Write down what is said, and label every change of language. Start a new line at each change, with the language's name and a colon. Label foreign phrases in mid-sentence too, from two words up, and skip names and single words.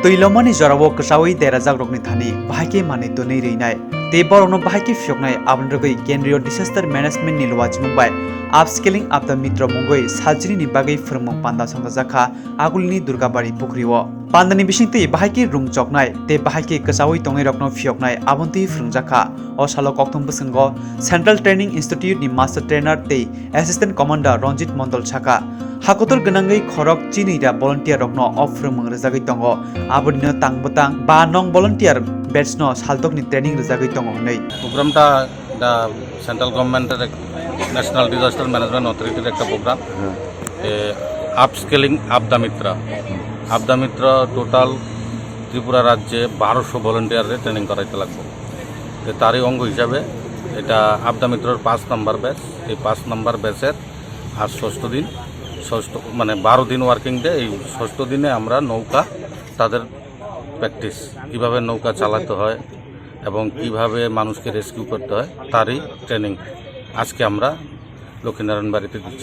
Kok Borok: Tuilomani Jarawo Kwchawi Kwchajakrokni thani Bahaikhe mani tunei Rwnai te borokno Bahaikhe phiyoknai abonrogoi Kendriya Disaster Management ni lwachmungbai upscaling
English: of the
Kok Borok: mitra mungoi sajini ni bagai phormung panda Swrangchati agulni Durgabari pukriwo pandani bisingti Bahaikhe rungchoknai te Bahaikhe Kwchawi tongnai rokno phiyoknai abonti Swrangchati o salo kokthong bwswngo Central Training Institute ni
English: Master Trainer
Kok Borok: te
English: Assistant Commander
Kok Borok: Ranjit Mondol Chaka hakotor gwnangai khorok chinira volunteer rokno ofrumung rwjagui tongo abonino tangbotang 5 nong
English: volunteer batch
Kok Borok: no saltokni training rwjagui tongo nei
Bangla: প্রোগ্রামটা দা
English: central government
Bangla: ন্যাশনাল ডিজাস্টার ম্যানেজমেন্ট অথরিটির একটা প্রোগ্রাম আপস্কেলিং আবদা মিত্র টোটাল ত্রিপুরা রাজ্যে 1200 ভলেন্টিয়ারের ট্রেনিং করাইতে লাগবে তারই অঙ্গ হিসাবে এটা আবদা মিত্রর 5 নম্বর ব্যাচ এই 5 নম্বর ব্যাচের আর ষষ্ঠ মানে 12 দিন
English: working day
Bangla: এই ষষ্ঠ দিনে আমরা নৌকা তাদের প্র্যাকটিস কীভাবে নৌকা চালাতে হয় এবং কিভাবে মানুষকে রেস্কিউ করতে হয় তারই ট্রেনিং আজকে আমরা লক্ষ্মীনারায়ণ বাড়িতে দিচ্ছি।